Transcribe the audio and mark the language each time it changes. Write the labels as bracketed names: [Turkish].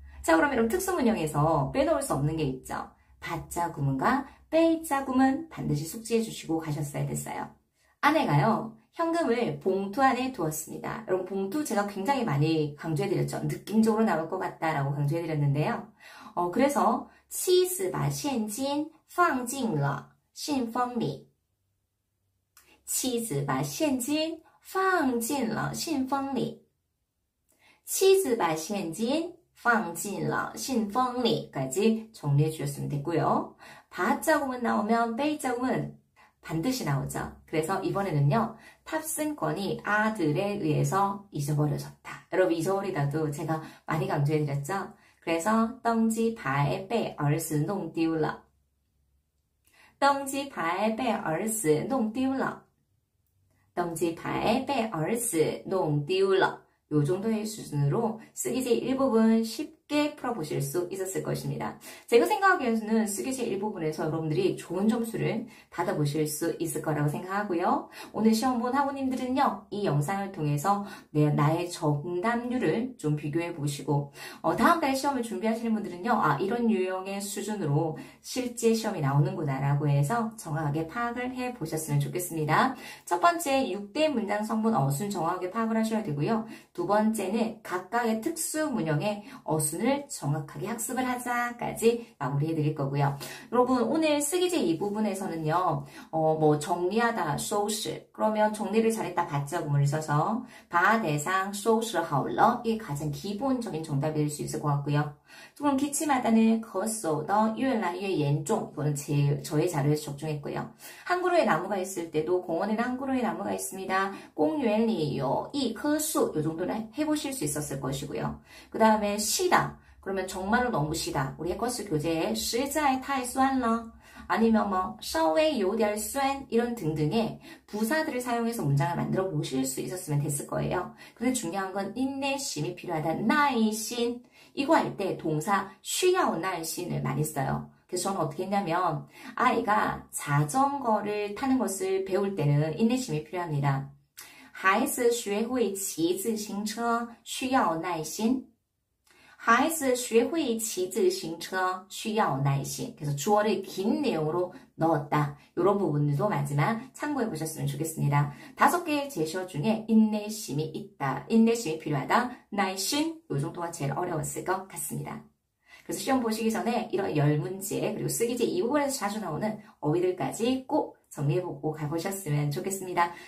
[Korean] 자, 그럼 여러분 특수문형에서 빼놓을 수 없는 게 있죠. 바자 구문과 빼자 구문 반드시 숙지해 주시고 가셨어야 됐어요. 아내가요. 현금을 봉투 안에 두었습니다. 여러분 봉투 제가 굉장히 많이 강조해 드렸죠. 느낌적으로 나올 것 같다라고 강조해 드렸는데요. [Chinese] 그래서 妻子把现金放进了信封里. 妻子把现金放进了信封里. 妻子把现金放进了信封里. [Korean] 까지 정리해 주셨으면 됐고요. 바자구문 나오면 베이자구문 반드시 나오죠. 그래서 이번에는요. 탑승권이 아들에 의해서 잊어버려졌다. 여러분 잊어버리다도 제가 많이 강조해 드렸죠. [Chinese] 그래서 登机牌被儿子弄丢了. 登机牌被儿子弄丢了. 登机牌被儿子弄丢了. [Korean] 요 정도의 수준으로 쓰기제 1부분 쉽게 풀어보실 수 있었을 것입니다. 제가 생각하기에는 쓰기제 일부분에서 여러분들이 좋은 점수를 받아보실 수 있을 거라고 생각하고요. 오늘 시험 본 학우님들은요, 이 영상을 통해서 나의 정답률을 좀 비교해 보시고, 다음 달 시험을 준비하시는 분들은요, 이런 유형의 수준으로 실제 시험이 나오는구나라고 해서 정확하게 파악을 해 보셨으면 좋겠습니다. 첫 번째, 6대 문장 성분 어순 정확하게 파악을 하셔야 되고요. 두 번째는 각각의 특수 문형의 어순을 정확하게 학습을 하자까지 마무리해 드릴 거고요. 여러분, 오늘 쓰기제 이 부분에서는요, 정리하다, 收拾. 그러면 정리를 잘했다, 받자 구문을 써서, 把 대상, [Chinese] 收拾好了. [Korean] 이게 가장 기본적인 정답이 될 수 있을 것 같고요. 그럼 기침하다는 [Chinese] 咳嗽的越来越严重. [Korean] 이거는 저의 자료에서 적중했고요. 한그루에 나무가 있을 때도 공원에는 한그루에 나무가 있습니다. [Chinese] 公园里有一棵树. [Korean] 이 정도는 해보실 수 있었을 것이고요. 그 다음에 시다. 그러면 정말로 너무 시다. 우리 해커스 교재에 [Chinese] 实在太酸了. [Korean] 아니면 [Chinese] 稍微有点酸 [Korean] 이런 등등의 부사들을 사용해서 문장을 만들어 보실 수 있었으면 됐을 거예요. 근데 중요한 건 인내심이 필요하다. 耐心 이거 할 때 동사 [Chinese] 需要耐心을 [Korean] 많이 써요. 그래서 저는 어떻게 했냐면 아이가 자전거를 타는 것을 배울 때는 인내심이 필요합니다. [Chinese] 孩子学会骑自行车需要耐心。孩子学会骑自行车需要耐心. [Korean] 그래서 주어를 긴 내용으로 넣었다. 이런 부분들도 마지막 참고해 보셨으면 좋겠습니다. 5개의 제시어 중에 인내심이 있다, 인내심이 필요하다, 耐心 이 정도가 제일 어려웠을 것 같습니다. 그래서 시험 보시기 전에 이런 10문제 그리고 쓰기제 이 부분에서 자주 나오는 어휘들까지 꼭 정리해보고 가보셨으면 좋겠습니다.